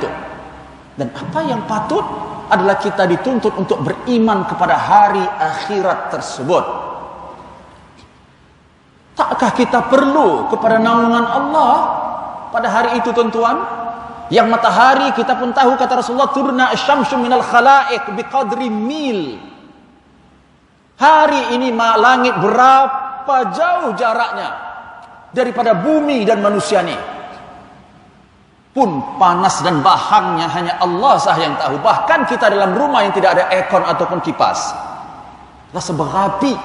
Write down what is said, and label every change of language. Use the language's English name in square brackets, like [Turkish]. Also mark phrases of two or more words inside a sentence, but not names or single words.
[Malay] Dan apa yang patut adalah kita dituntut untuk beriman kepada hari akhirat tersebut. Takkah kita perlu kepada naungan Allah pada hari itu, tuan-tuan? Yang matahari kita pun tahu, kata Rasulullah, [Arabic] تدنى الشمس من الخلائق بقدر ميل. [Malay] Hari ini langit berapa jauh jaraknya daripada bumi dan manusia ini. Pun panas dan bahangnya hanya Allah sahaja yang tahu. Bahkan kita dalam rumah yang tidak ada aircon ataupun kipas, rasa berapi.